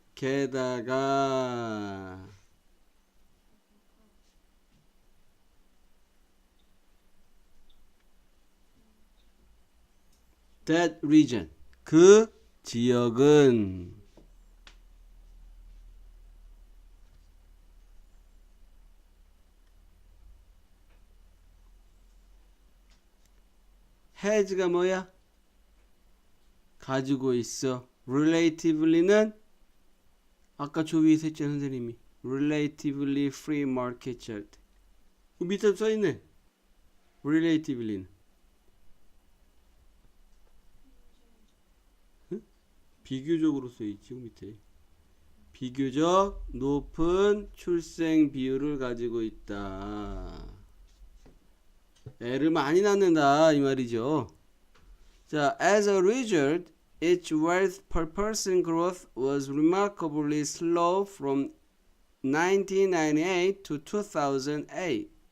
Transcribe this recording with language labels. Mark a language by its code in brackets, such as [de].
[ko] 게다가 [en] that region, [ko] 그 지역은 has가 뭐야? 가지고 있어. relativelly는 아까 저 위에 했잖아 선생님이. [en] relatively free market chart. [ko] 그 밑에 써있네. relatively는. 응? 비교적으로 써있지 밑에. 비교적 높은 출생 비율을 가지고 있다. 애를 많이 낳는다 이 말이죠. [en] 자, as a result, its wealth per person growth was remarkably slow from 1998 to 2008.